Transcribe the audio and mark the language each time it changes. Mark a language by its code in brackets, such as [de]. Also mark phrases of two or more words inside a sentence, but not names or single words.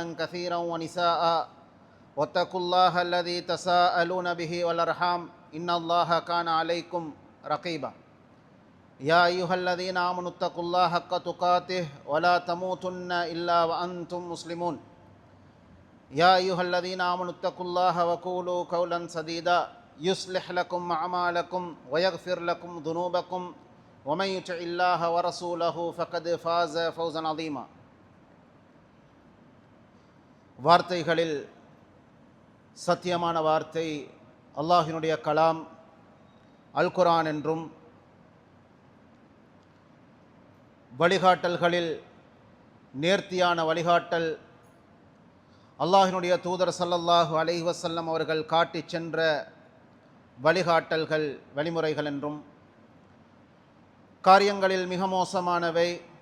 [ar] كثيرا ونساء واتقوا الله الذي تساءلون به والأرحام إن الله كان عليكم رقيبا يا أيها الذين آمنوا اتقوا الله حق تقاته ولا تموتن إلا وأنتم مسلمون يا أيها الذين آمنوا اتقوا الله وقولوا قولا سديدا يصلح لكم أعمالكم ويغفر لكم ذنوبكم ومن يطع الله ورسوله فقد فاز فوزا عظيما [ta] வார்த்தைகளில் சத்தியமான வார்த்தை அல்லாஹ்வினுடைய கலாம் அல் குர்ஆன் என்றும் வழிகாட்டல்களில் நேர்த்தியான வழிகாட்டல் அல்லாஹ்வினுடைய தூதர் [ar] صلى الله عليه وسلم [ta] அவர்கள் காட்டிச் சென்ற வழிகாட்டல்கள் வழிமுறைகள் என்றும் காரியங்களில் மிக மோசமானவை